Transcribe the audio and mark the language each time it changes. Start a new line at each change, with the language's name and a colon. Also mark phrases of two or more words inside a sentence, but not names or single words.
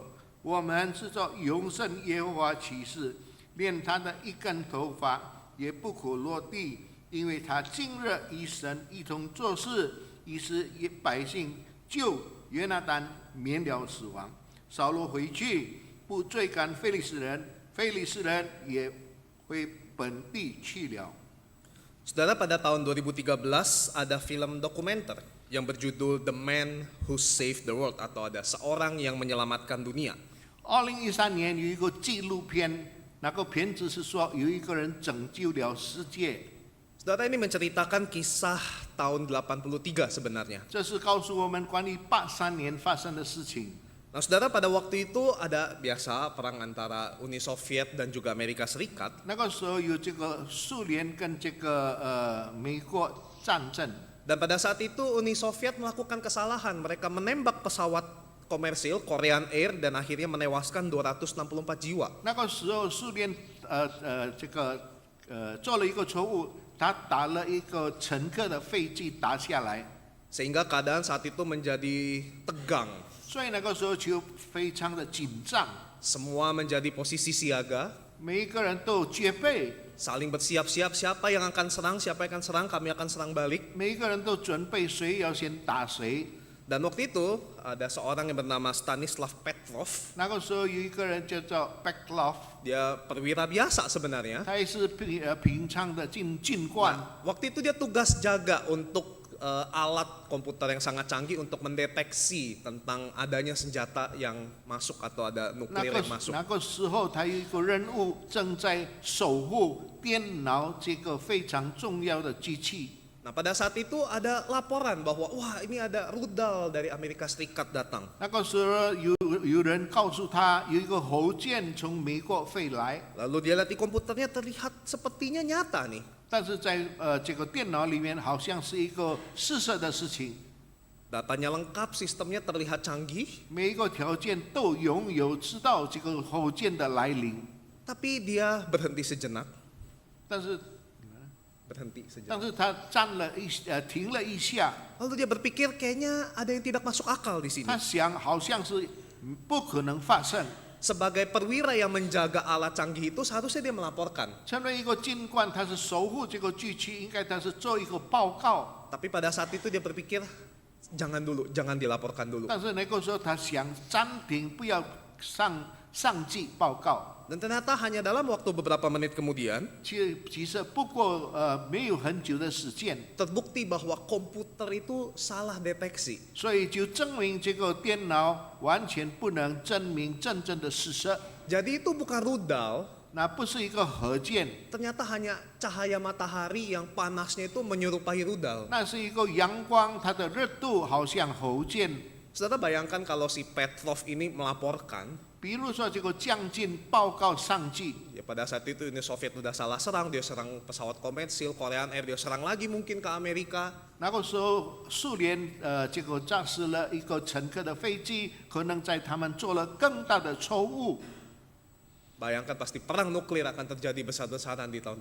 Chinese: 我们是做永生耶和华起誓，连他的一根头发也不可落地，因为他今日与神一同做事。” 于是百姓救约拿单免了死亡。扫罗回去，不追赶非利士人，非利士人也回本地去了。
Indonesian: Saudara, pada tahun 2013 ada film dokumenter yang berjudul
English: The Man Who Saved the World
Indonesian: atau ada seorang yang menyelamatkan dunia.
Chinese: 2013 年有一个纪录片，那个片子是说有一个人拯救了世界。
Indonesian: Saudara, ini menceritakan kisah tahun 83 sebenarnya.
Chinese: 这是告诉我们关于83年发生的事情。
Indonesian: Nah, saudara, pada waktu itu ada biasa perang antara Uni Soviet dan juga Amerika Serikat.
Chinese: 那个时候有这个苏联跟这个美国战争。
Indonesian: Dan pada saat itu Uni Soviet melakukan kesalahan. Mereka menembak pesawat komersil Korean Air dan akhirnya menewaskan 264 jiwa.
Chinese: 那个时候苏联做了一个错误，他打了一个乘客的飞机打下来，
Indonesian: Sehingga keadaan saat itu menjadi tegang.
Chinese: 所以那个时候就非常的紧张，
Indonesian: Semua menjadi posisi siaga,
Chinese: 每一个人都戒备，
Indonesian: saling bersiap-siap siapa yang akan serang, kami akan serang balik.
Chinese: 每一个人都准备谁要先打谁。
Indonesian: Dan waktu itu ada seorang yang bernama Stanislav Petrov.
Chinese: 那个时候有一个人叫做 Petrov，
Indonesian: Dia perwira biasa sebenarnya.
Chinese: 他也是平常的军官。
Indonesian: Waktu itu dia tugas jaga untuk alat komputer yang sangat canggih untuk mendeteksi tentang adanya senjata yang masuk atau ada nuklir yang masuk.
Chinese: 那个时候，他有一个任务正在守护电脑这个非常重要的机器。
Indonesian: Nah, pada saat itu ada laporan bahwa wah, ini ada rudal dari Amerika Serikat datang.
Chinese: 那个时候有人告诉他，有一个火箭从美国飞来，
Indonesian: Lalu dia lihat di komputernya terlihat sepertinya nyata nih.
Chinese: 但是在这个电脑里面好像是一个事实的事情，
Indonesian: Datanya lengkap, sistemnya terlihat canggih,
Chinese: 每一个条件都拥有知道这个火箭的来临，
Indonesian: tapi dia berhenti sejenak,
Chinese: 但是
Indonesian: berhenti sejenak.
Chinese: 但是他停了一下，
Indonesian: Lalu dia berpikir kayaknya ada yang tidak masuk akal di sini.
Chinese: 他想好像是不可能发生。
Indonesian: Sebagai perwira yang menjaga alat canggih itu seharusnya dia melaporkan.
Chinese: 成为一个军官，他是守护这个机器，应该他是做一个报告。
Indonesian: Tapi pada saat itu dia berpikir jangan dulu, jangan dilaporkan dulu.
Chinese: 但是那个时候他想暂停，不要上机报告。
Indonesian: Dan ternyata hanya dalam waktu beberapa menit kemudian
Chinese: 其实不过没有很久的时间，
Indonesian: terbukti bahwa komputer itu salah deteksi.
Chinese: 所以就证明这个电脑完全不能证明真正的事实。
Indonesian: Jadi itu bukan rudal,
Chinese: 那不是一个核箭，
Indonesian: ternyata hanya cahaya matahari yang panasnya itu menyerupai rudal.
Chinese: 那是一个阳光，它的热度好像核箭。
Indonesian: Saudara bayangkan kalau si Petrov ini melaporkan,
Chinese: 比如说这个将军报告上级，
Indonesian: Ya pada saat itu Uni Soviet udah salah serang, dia serang pesawat komersil, Korean Air, dia serang lagi mungkin ke Amerika.
Chinese: 那个时候苏联这个驾驶了一个乘客的飞机，可能在他们做了更大的错误，
Indonesian: Bayangkan pasti perang nuklir akan terjadi besar-besaran di tahun